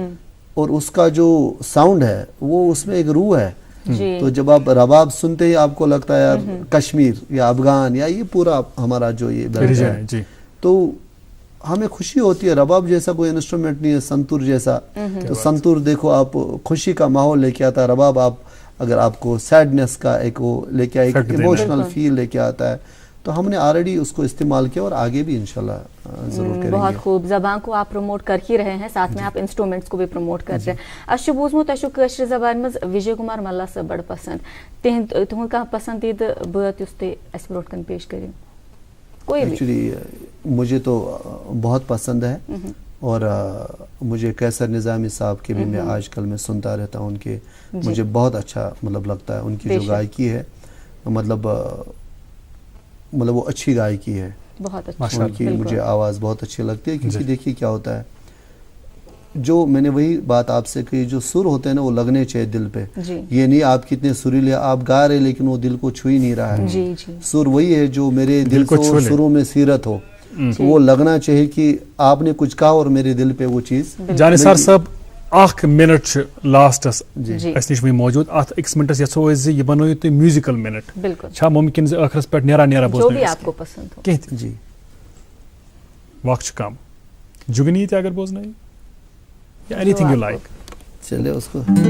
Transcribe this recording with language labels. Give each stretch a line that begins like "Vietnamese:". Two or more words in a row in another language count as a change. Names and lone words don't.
Urdu: اور اس کا جو ساؤنڈ ہے وہ اس میں ایک روح ہے تو جب آپ رباب سنتے ہی آپ کو لگتا ہے یار کشمیر یا افغان یا یہ پورا ہمارا جو یہ بیلٹ ہے تو ہمیں خوشی ہوتی ہے رباب جیسا کوئی انسٹرومنٹ نہیں ہے سنتور جیسا تو سنتور دیکھو آپ خوشی کا ماحول لے کے آتا ہے رباب آپ اگر آپ کو سیڈنس کا ایک وہ لے کے ایک
English: emotional feel
Urdu: لے کے آتا ہے تو ہم نے آلریڈی اس کو استعمال کیا اور آگے بھی انشاءاللہ ضرور کریں گے بہت خوب زبان کو آپ پروموٹ کر ہی رہے ہیں ساتھ میں آپ انسٹرومنٹس کو بھی پروموٹ کر رہے ہیں اچھا
Kashmiri: بوزمو تۄہہِ کٲشِر زبان منٛز وجے کمار ملا صٲب بڑٕ پسند تُہُنٛد کانٛہہ پسندیدٕ بٲتھ یُس تُہۍ اَسہِ برونٛٹھ کَنہِ پیش کٔرِو
Urdu: ایکچولی مجھے تو بہت پسند ہے اور مجھے کیسر نظامی صاحب کے بھی میں آج کل میں سنتا رہتا ہوں ان کے مجھے بہت اچھا مطلب لگتا ہے ان کی جو گائکی ہے مطلب وہ اچھی گائکی ہے بہت اچھا ان کی مجھے آواز بہت اچھی لگتی ہے کیونکہ دیکھیے کیا ہوتا ہے جو میں نے وہی بات آپ سے کہی جو سر ہوتے ہیں نا وہ لگنے چاہیے دل پہ یہ نہیں آپ کتنے سریلے آپ گا رہے لیکن وہ دل کو چھو ہی نہیں رہا ہے سر وہی ہے جو میرے دل کو سروں میں سیرت ہو تو وہ لگنا چاہیے کہ آپ نے کچھ کہا اور میرے دل پہ وہ چیز
Kashmiri: جانثار صاحب اخ منٹ لاسٹس اس نش موجود ات اکس منٹس یژھو أسۍ زِ یہِ بنٲیِو تُہۍ
English: musical moment
Kashmiri: چھا ممکن زِ ٲخرس پٮ۪ٹھ نیرا بوزنٲیِو کینٛہہ تہِ وقت چھُ کم جگنی تہِ اگر بوزنٲیِو یا
English: anything you like
Urdu: چلے اس کو